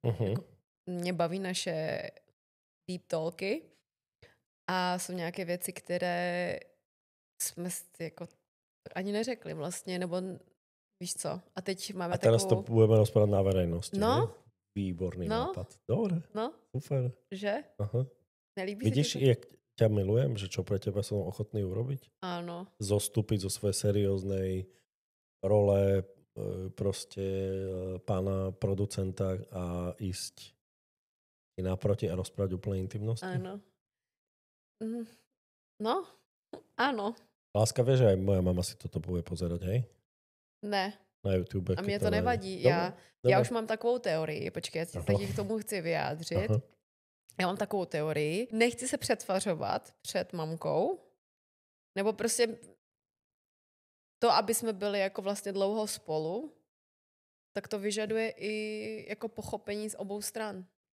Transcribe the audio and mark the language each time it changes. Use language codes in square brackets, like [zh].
[cs] Jako mě baví naše deep talky a jsou nějaké věci, které jsme jako ani neřekli vlastně, nebo víš co. A teď máme [sk] a teraz [cs] takovou... [sk] to budeme rozprávať na verejnosti. No. [cs] Ne? Výborný nápad. Dobre. No. Super. Že? Aha. Nelíbí [sk] vidíš, si jak ťa milujem, že čo pre teba som ochotný urobiť? Áno. Zostúpiť zo svojej serióznej role proste pána producenta a ísť naproti a rozprávať úplne intimnosti? Áno. No, áno. Láska, vieš, že aj moja mama si toto bude pozerať, hej? [cs] Ne. Na YouTube. A mě to nevadí. Já už mám takovou teorii. Počkej, já se k tomu chci vyjádřit. Aha. Já mám takovou teorii. Nechci se přetvařovat před mamkou. Nebo prostě to, aby jsme byli jako vlastně dlouho spolu, tak to vyžaduje i jako pochopení z obou stran.